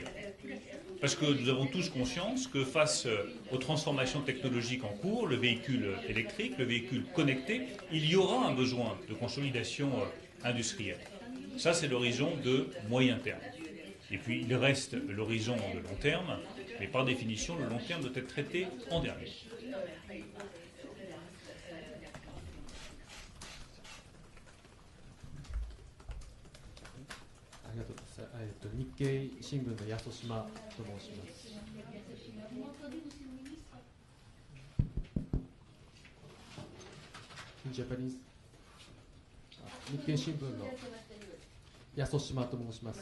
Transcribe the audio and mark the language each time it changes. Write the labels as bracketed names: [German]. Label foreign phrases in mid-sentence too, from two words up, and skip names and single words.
[French] Parce que nous avons tous conscience que face aux transformations technologiques en cours, le véhicule électrique, le véhicule connecté, il y aura un besoin de consolidation industrielle. Ça, c'est l'horizon de moyen terme. Et puis, il reste l'horizon de long terme, mais par définition, le long terme doit être traité en dernier. [Japanese] ありがとうございます。日経新聞の安島と申します。ジャパニーズ日経新聞の安島と申します。